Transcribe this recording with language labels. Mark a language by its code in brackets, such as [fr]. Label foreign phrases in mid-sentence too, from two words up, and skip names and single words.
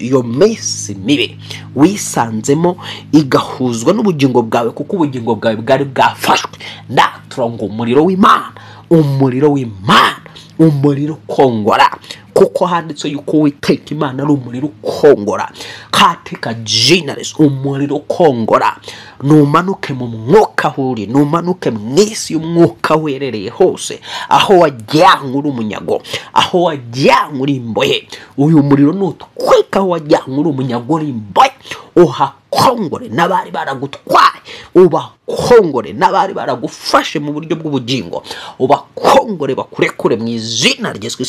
[rw] Iyo minsi mibi wisanzemo igahuzwa n'ubugingo bwawe, kuko ubugingo bwawe bwari bwafashwe. Ndatura ngo umuriro w'Imana, umuriro w'Imana, umuriro kongora kuko handitse yuko Uwiteka Imana ari umuriro ukongora [sw] katika jina la Yesu. [rw] Umuriro ukongora numanuke mu mwuka huri, numanuke mw'isi y'umwuka werereye hose, aho wajyanywe uri umunyago, aho wajyanywe uri imbohe. Uyu muriro nutwika aho wajyanywe uri umunyago uri imbohe, uhakongore n'abari baragutwaye, ubakongore n'abari baragufashe mu buryo bw'ubugingo, ubakongore bakurekure mu izina rya Yesu.